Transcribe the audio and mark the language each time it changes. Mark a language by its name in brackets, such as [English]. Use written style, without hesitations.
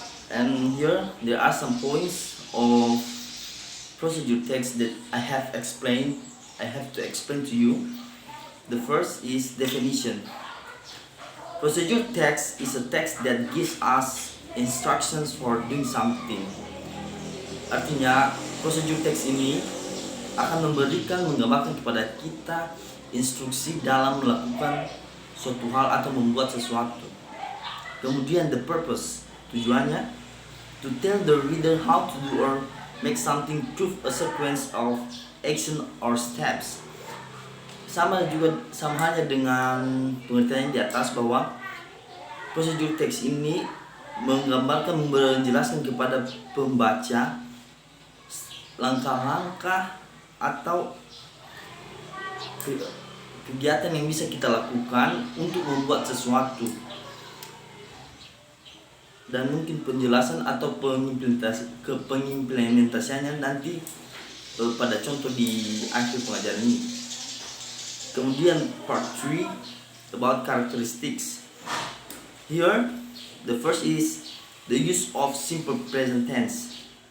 [English] And here there are some points of procedure text that I have to explain to you. The first is definition. Procedure text is a text that gives us instructions for doing something. [Indonesian] Artinya, procedure text ini akan menggambarkan kepada kita instruksi dalam melakukan suatu hal atau membuat sesuatu. Kemudian [English] the purpose, [Indonesian] tujuannya [English] to tell the reader how to do or make something through a sequence of action or steps. [Indonesian] Sama halnya dengan pengertian di atas, bahwa prosedur teks ini menjelaskan kepada pembaca langkah-langkah atau kegiatan yang bisa kita lakukan untuk membuat sesuatu, dan mungkin penjelasan atau pengimplementasiannya nanti pada contoh di akhir pengajaran ini. Kemudian [English] part 3 about characteristics. Here, the first is the use of simple present tense.